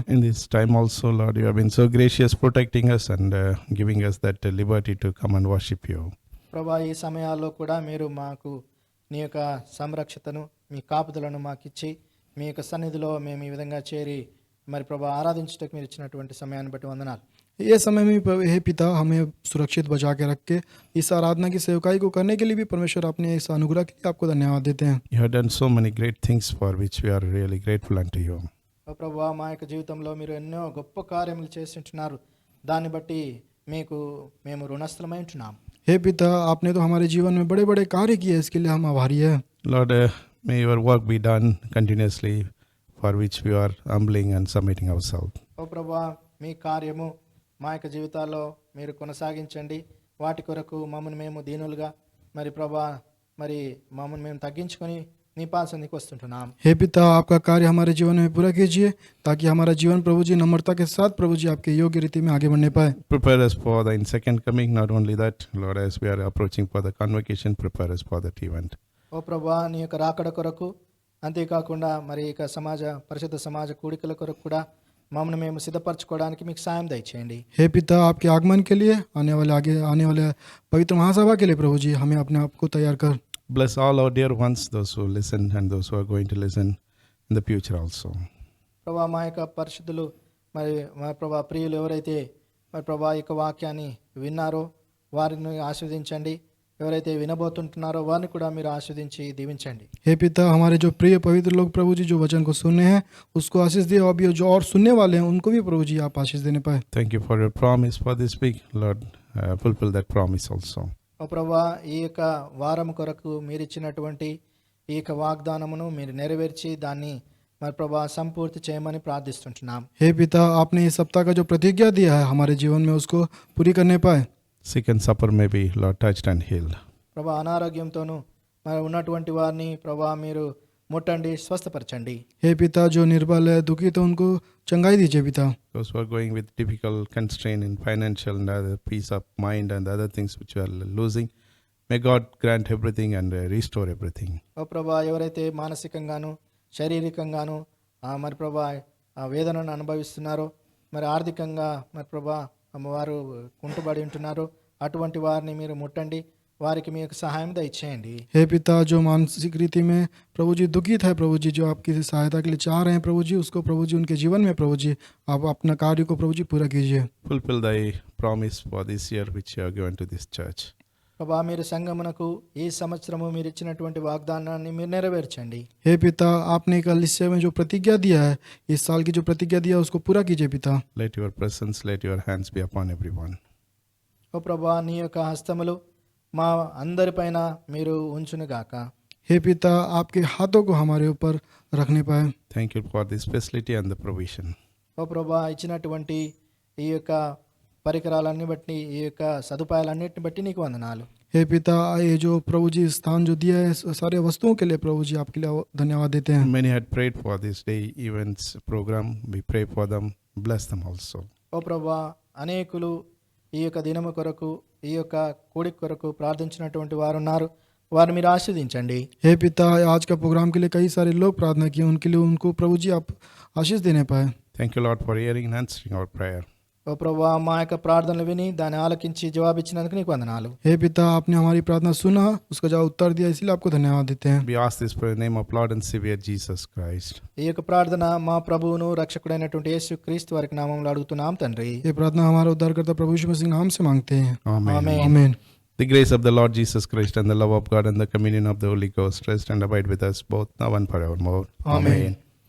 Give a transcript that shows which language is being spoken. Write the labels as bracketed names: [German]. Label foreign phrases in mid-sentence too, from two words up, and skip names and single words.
[English] In this time also, Lord, you have been so gracious protecting us and giving us that liberty to come and worship you. [Telugu] ప్రభా, ఈ సమయాల్లో కూడా మీరు మాకు నీ యొక్క సంరక్షతను, మీ కాపుదలను మాకిచ్చి మీ యొక్క సన్నిధిలో మేము ఈ విధంగా చేరి మరి ప్రభా ఆరాధించడానికి మీరు ఇచ్చినటువంటి సమయాన్ని బట్టి వందనాలు. [Hindi] ये समय में हे पिता, हमें सुरक्षित बचा के रख के इस आराधना की सेवकाई को करने के लिए भी परमेश्वर अपने इस अनुग्रह के लिए आपको धन्यवाद देते हैं. [English] You have done so many great things for which we are really grateful unto you. [Telugu] ఓ ప్రభా, మా యొక్క జీవితంలో మీరు ఎన్నో గొప్ప కార్యములు చేసి ఉంటున్నారు. దాన్ని బట్టి మీకు మేము రుణస్థలమై ఉంటున్నాం. [Hindi] हे पिता, आपने तो हमारे जीवन में बड़े बड़े कार्य किए, इसके लिए हम आभारी हैं. [English] Lord, may your work be done continuously, for which we are humbling and submitting ourselves. [Telugu] ఓ ప్రభా, మీ కార్యము మా యొక్క జీవితాల్లో మీరు కొనసాగించండి. వాటి కొరకు మమ్మల్ని మేము దీనులుగా మరి ప్రభా మరి మమ్మల్ని మేము తగ్గించుకొని నీ పాసందికి వస్తుంటున్నాం. [Hindi] हे पिता, आपका कार्य हमारे जीवन में पूरा कीजिए, ताकि हमारा जीवन प्रभु जी नम्रता के साथ प्रभु जी आपके योग्य रीति में आगे बढ़ने पाए. [English] Prepare us for the second coming. Not only that, Lord, as we are approaching for the convocation, prepare us for that event. [Telugu] ఓ ప్రభా, నీ యొక్క రాకడ కొరకు, అంతేకాకుండా మరి ఇక పరిశుద్ధ సమాజ కూడికల కొరకు కూడా మమ్మల్ని మేము సిద్ధపరచుకోవడానికి మీకు సాయం దయచేయండి. [Hindi] हे पिता, आपके आगमन के लिए आने वाले पवित्र महासभा के लिए प्रभु जी हमें अपने आप को तैयार कर. [English] Bless all our dear ones, those who listen and those who are going to listen in the future also. [Telugu] ప్రభా, మా యొక్క పరిశుద్ధులు మరి మా ప్రభా ప్రియులు ఎవరైతే మరి ప్రభా యొక్క వాక్యాన్ని విన్నారో వారిని ఆశీర్వదించండి. ఎవరైతే వినబోతుంటున్నారో వారిని కూడా మీరు ఆశీర్వదించి దీవించండి. [Hindi] हे पिता, हमारे जो प्रिय पवित्र लोग प्रभु जी जो वचन को सुनने हैं उसको आशीष दिए, और भी जो और सुनने वाले हैं उनको भी प्रभु जी आप आशीष देने पाए. [English] Thank you for your promise for this week. Lord, fulfill that promise also. [Telugu] ఓ ప్రభా, ఈ యొక్క వారం కొరకు మీరు ఇచ్చినటువంటి ఈ యొక్క వాగ్దానమును మీరు నెరవేర్చి దాన్ని మరి ప్రభా సంపూర్తి చేయమని ప్రార్థిస్తుంటున్నాం. [Hindi] हे पिता, आपने इस सप्ताह का जो प्रतिज्ञा दिया है हमारे जीवन में उसको पूरी करने पाए. [English] Sick and supper may be, Lord, touched and healed. [Telugu] ప్రభా, అనారోగ్యంతోనూ మరి ఉన్నటువంటి వారిని ప్రభా మీరు ముట్టండి, స్వస్థపరచండి. [Hindi] हे पिता, जो निर्बल है, दुखी, तो उनको चंगाई दीजिए पिता. [English] Those who are going with difficult constraint in financial and other peace of mind and other things which you are losing, may God grant everything and restore everything. [Telugu] ఓ ప్రభా, ఎవరైతే మానసికంగాను శారీరకంగాను మరి ప్రభా వేదనను అనుభవిస్తున్నారో, మరి ఆర్థికంగా మరి ప్రభా వారు కుంటుబడి ఉంటున్నారో అటువంటి వారిని మీరు ముట్టండి, వారికి మీకు సహాయం దయచేయండి. [Hindi] हे पिता, जो मानसिक रीति में प्रभु जी दुखित है, प्रभु जी जो आपकी सहायता के लिए चाह रहे हैं प्रभु जी, उसको प्रभु जी उनके जीवन में प्रभु जी आप अपना कार्य को प्रभु जी पूरा कीजिए. [English] Fulfill thy promise for this year which you have given to this church. [Telugu] ప్రభా, మీరు సంఘమునకు ఈ సంవత్సరము మీరు ఇచ్చినటువంటి వాగ్దానాన్ని మీరు నెరవేర్చండి. [Hindi] हे पिता, आपने कल इस में जो प्रतिज्ञा दिया है, इस साल की जो प्रतिज्ञा दिया है उसको पूरा कीजिए पिता. [English] Let your presence, let your hands be upon everyone. [Telugu] ఓ ప్రభా, నీ యొక్క హస్తములు మా అందరిపైన మీరు ఉంచునుగాక. [Hindi] हे पिता, आपके हाथों को हमारे ऊपर रखने पाए. [English] Thank you for this facility and the provision. [Telugu] ఓ ప్రభా, ఇచ్చినటువంటి ఈ యొక్క పరికరాలన్నీ బట్టి, ఈ యొక్క సదుపాయాలన్నిటిని బట్టి నీకు వందనాలు. [Hindi] हे पिता, ये जो प्रभु जी स्थान जो दिया है सारे वस्तुओं के लिए प्रभु जी आपके लिए धन्यवाद देते हैं. [English] Many had prayed for this day events program. We pray for them. Bless them also. [Telugu] ఓ ప్రభా, అనేకులు ఈ యొక్క దినము కొరకు, ఈ యొక్క కూడిక కొరకు ప్రార్థించినటువంటి వారు ఉన్నారు, వారిని మీరు ఆశీర్వదించండి. [Hindi] हे पिता, आज का प्रोग्राम के लिए कई सारे लोग प्रार्थना किए, उनके लिए उनको प्रभु जी आप आशीष देने पाए. [English] Thank you, Lord, for hearing and answering our prayer. [Telugu] ఓ ప్రభా, మా యొక్క ప్రార్థనలు విని దాన్ని ఆలకించి జవాబిచ్చినందుకు నీకు వందనాలు. [Hindi] हे पिता, आपने हमारी प्रार्थना सुना, उसका जवाब उत्तर दिया, इसलिए आपको धन्यवाद देते हैं. [English] We ask this prayer in the name of Lord and Savior Jesus Christ. [Telugu] ఈ యొక్క ప్రార్థన మా ప్రభువును రక్షకుడైనటువంటి యేసు క్రీస్తు వారికి నామములో అడుగుతున్నాం తండ్రి. [Hindi] ये प्रार्थना हमारा उद्धारकर्ता प्रभु यीशु मसीह नाम से मांगते हैं. [English] Amen. Amen. [Hindi] आमीन. [English] The grace of the Lord Jesus Christ and the love of God and the communion of the Holy Ghost rest and abide with us both now and forevermore. Amen. Amen.